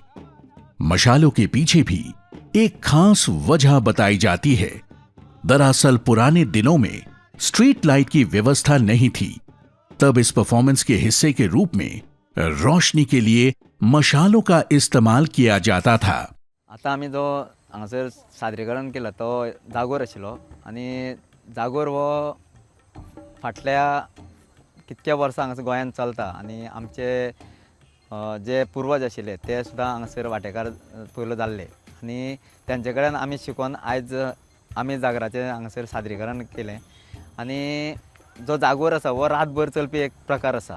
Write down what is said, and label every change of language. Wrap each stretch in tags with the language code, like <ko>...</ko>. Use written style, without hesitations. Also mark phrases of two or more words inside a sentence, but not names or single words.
<hi>मशालों के पीछे भी एक खास वजह बताई जाती है। दरअसल पुराने दिनों में स्ट्रीट लाइट की व्यवस्था नहीं थी। तब इस परफॉर्मेंस के हिस्से के रूप में रोशनी के लिए मशालों का इस्तेमाल किया जाता था।</hi> <kok>आता आम्ही जो हांगासर सादरीकरण केलं तो जागोर आशिल्लो आणि जागोर हो फाटल्या कितक्या वर्सां हांगासर गोंयांत चलता आणि आमचे जे पूर्वज आशिल्ले ते सुद्दां हांगासर वांटेकार पयलो जाल्ले आणि त्यांचे कडेन आमी शिकून आयज आमी जागराचें हांगासर सादरीकरण केलें आणि जो जागोर आसा हो रातभर चलपी एक प्रकार आसा।</kok>